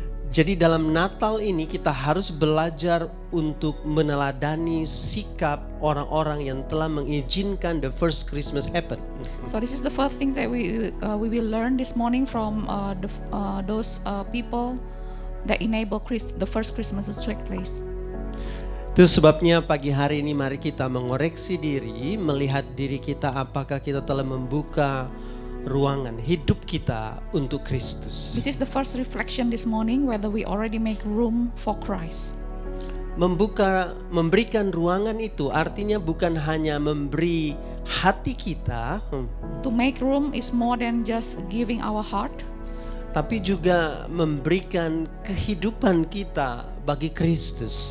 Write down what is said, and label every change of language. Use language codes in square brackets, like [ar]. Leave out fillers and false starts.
[id] Jadi dalam Natal ini kita harus belajar untuk meneladani sikap orang-orang yang telah mengizinkan the first Christmas happen. [en] So this is the first thing that we will learn this morning from those people that enable the first Christmas to take place. [id] Itu sebabnya pagi hari ini mari kita mengoreksi diri, melihat diri kita apakah kita telah membuka ruangan hidup kita untuk Kristus. [en] This is the first reflection this morning, whether we already make room for Christ. [id] Memberikan ruangan itu artinya bukan hanya memberi hati kita, [en] To make room is more than just giving our heart, [id] tapi juga memberikan kehidupan kita bagi Kristus.